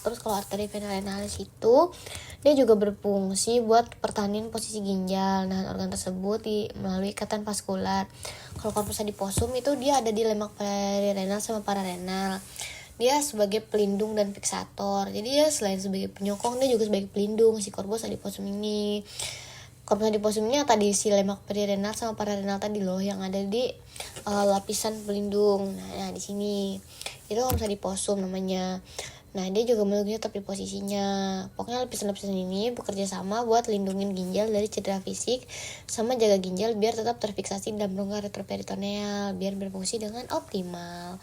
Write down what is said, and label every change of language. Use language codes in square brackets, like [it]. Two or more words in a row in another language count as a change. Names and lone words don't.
[id] Terus kalau arteri vena renalis itu dia juga berfungsi buat pertahanin posisi ginjal. Nah, organ tersebut melalui ikatan vaskular. Kalau [la] corpus adiposum [id] itu dia ada di lemak perirenal sama pararenal. Dia sebagai pelindung dan fiksator. Jadi ya selain sebagai penyokong, dia juga sebagai pelindung si [la] corpus adiposum [id] ini. [la] Corpus adiposum [id] ini tadi si lemak perirenal sama pararenal tadi loh yang ada di lapisan pelindung. Nah, di sini itu [la] corpus adiposum [id] namanya. Nah, dia juga melindungi tetap di posisinya. Pokoknya lapisan-lapisan ini bekerja sama buat lindungin ginjal dari cedera fisik sama jaga ginjal biar tetap terfiksasi dalam rongga retroperitoneal biar berfungsi dengan optimal.